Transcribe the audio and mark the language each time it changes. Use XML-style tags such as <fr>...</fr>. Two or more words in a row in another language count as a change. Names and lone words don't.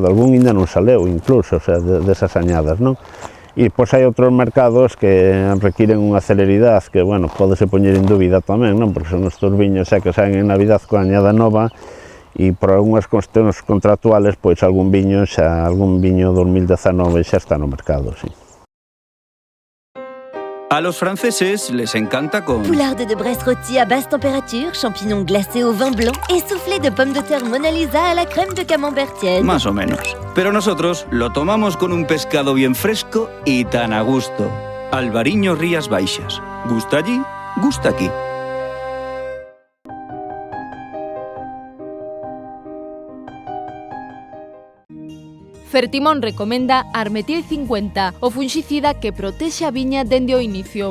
<gl>Algún ainda non saleu incluso,</gl> <es>o sea,</es> <gl>desas añadas, non? E pois hai outros mercados que requiren unha celeridade que, bueno, pódese poñer en dúbida tamén, non? Porque son estes viños xa que saen en Navidad coa añada nova e por algunhas cuestións contractuales, pois algún viño 2019 xa está no mercado, sí.</gl> <es>A los franceses les encanta con...</es> <fr>Poularde de Bresse rôti à basse température, champignons glacés au vin blanc et soufflé de pommes de terre Mona Lisa à la crème de camembert tiède.</fr> <es>Más o menos. Pero nosotros lo tomamos con un pescado bien fresco y tan a gusto. Albariño Rías Baixas. ¿Gusta allí? Gusta aquí.</es> <gl>Fertimón recomenda Armetil 50, o funxicida que protexe a viña dende o inicio.</gl>